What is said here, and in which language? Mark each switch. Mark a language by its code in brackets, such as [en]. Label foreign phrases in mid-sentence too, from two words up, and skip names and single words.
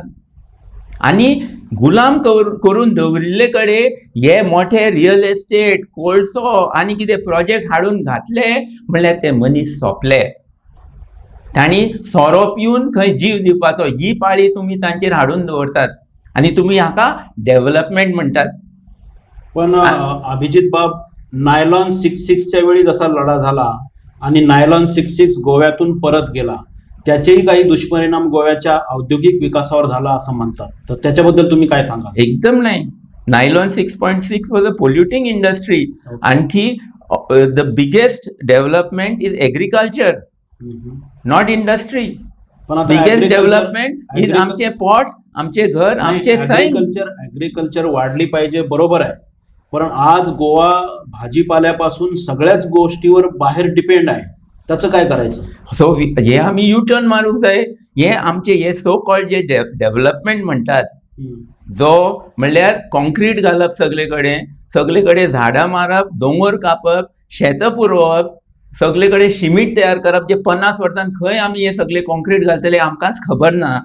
[kok] आनी गुलाम करून दवरिल्ले कडेन हे मोठे [en] real estate, [kok] कोळसो आनी कितें प्रोजेक्ट हाडून घातले म्हणल्यार ते मनीस सोंपले. तांणी सोरो पिवन खंय जीव दिवपाचो, ही पाळी तुमी तांचेर हाडून दवरतात आनी तुमी हाका डेव्हलपमेंट म्हणटात. [mr] पण अभिजित बाब, नायलॉन 66च्या वेळी जसा लढा झाला आणि नायलॉन 66 गोव्यातून परत गेला, त्याचेही काही दुष्परिणाम गोव्याच्या औद्योगिक विकासावर झाला असं म्हणतात. तर त्याच्याबद्दल तुम्ही काय सांगा? एकदम नाही. [en] Nylon 6.6 was a polluting industry. आणखी the biggest development is agriculture, not industry. [mr] पण आता [en] biggest agriculture- development is [kok] आमचे पोट, आमचे घर, आमचे सैन. [mr] ॲग्रिकल्चर वाढली पाहिजे, बरोबर आहे. पण आज गोवा भाजीपाल्यापासून सगळ्याच गोष्टीवर बाहेर डिपेंड आहे. त्याचं काय करायचं? [kok] सो हे आमी [en] U turn [kok] मारूंक जाय. हे आमचे हे [en] so called [kok] जे डेव्हलपमेंट म्हणटात, जो म्हणल्यार कॉन्क्रीट घालप सगळे कडेन झाडां मारप, दोंगर कापप, शेतां पुरोवप, सगळे कडेन शिमीट तयार करप, जे 50 वर्सां खंय आमी हे सगळे कॉन्क्रीट घालतले आमकांच खबर ना.